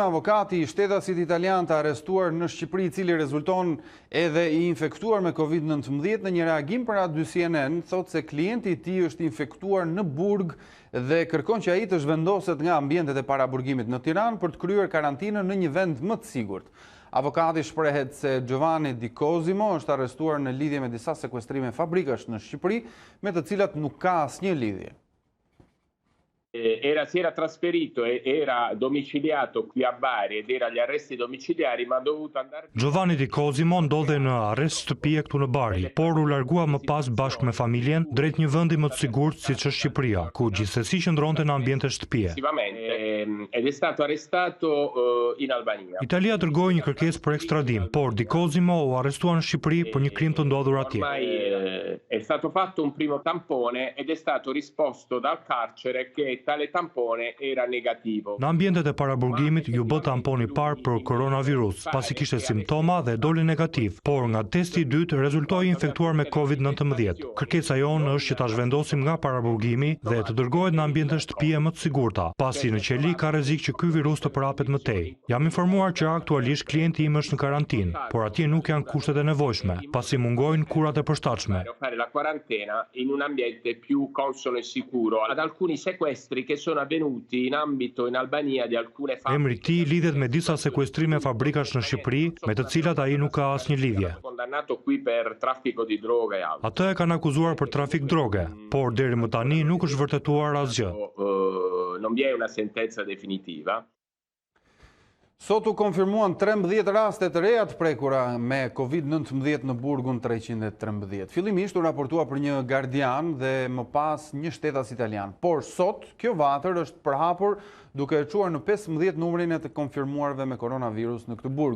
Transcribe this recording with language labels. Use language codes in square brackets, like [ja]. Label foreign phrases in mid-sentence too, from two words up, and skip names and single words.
[sq] Avokati i shtetasit italian të arrestuar në Shqipëri, i cili rezulton edhe i infektuar me COVID-19, në një reagim për aty CNN, thot se klienti i tij është infektuar në burg dhe kërkon që ai të zhvendoset nga ambientet e paraburgimit në Tiranë për të kryer karantinën në një vend më të sigurt. Avokati shprehet se Giovanni Di Cosimo është arrestuar në lidhje me disa sekuestrime fabrikash në Shqipëri, me të cilat nuk ka asnjë lidhje. [it] Si era trasferito e era domiciliato qui a Bari ed era agli arresti domiciliari, ma ha dovuto andare. [sq] Giovanni Di Cosimo ndodhe në arrest shtëpie këtu në Bari, por u largua më pas bashkë me familjen drejt një vendi më të sigurt siç është Shqipëria, ku gjithsesi qëndronte në ambiente shtëpie. [it] Ed è stato arrestato in Albania. [sq] Italia dërgoi një kërkesë për ekstradim, por Di Cosimo u arrestua në Shqipëri për një krim të ndodhur atje. [it] È stato fatto un primo tampone ed è stato risposto dal carcere che tale tampone era negativo. [sq] Në ambientet e paraburgimit ju bë tamponi i parë për koronavirus, pasi kishte simptoma dhe doli negativ, por nga testi i dytë rezultoi infektuar me COVID-19. Kërkesa jonë është që ta zhvendosim nga paraburgimi dhe të dërgohet në ambiente shtëpie më të sigurta, pasi në qeli ka rrezik që ky virus të prapet më tej. Jam informuar që aktualisht klienti im është në karantinë, por atje nuk janë kushtet e nevojshme, pasi mungojnë kurat e përshtatshme. [it] La quarantena in un ambiente più consono e sicuro. Ad alcuni sequestri che sono avvenuti in ambito in Albania di alcune fabbriche. [sq] Emri i tij lidhet me disa sekuestrime fabrikash në Shqipëri, me të cilat ai nuk ka asnjë lidhje. [it] Condannato qui per traffico di droga e altro. [sq] Atë e kanë akuzuar për trafik droge, por deri më tani nuk është vërtetuar asgjë. [it] Non vi è una sentenza definitiva. [sq] Sot u konfirmuan 13 raste të reja të prekura me COVID-19 në burgun 313. Fillimisht u raportua për një gardian dhe më pas një shtetas italian. Por sot, kjo vatër është përhapur duke e quar në 15 numrin e të konfirmuarve me koronavirus në këtë burg.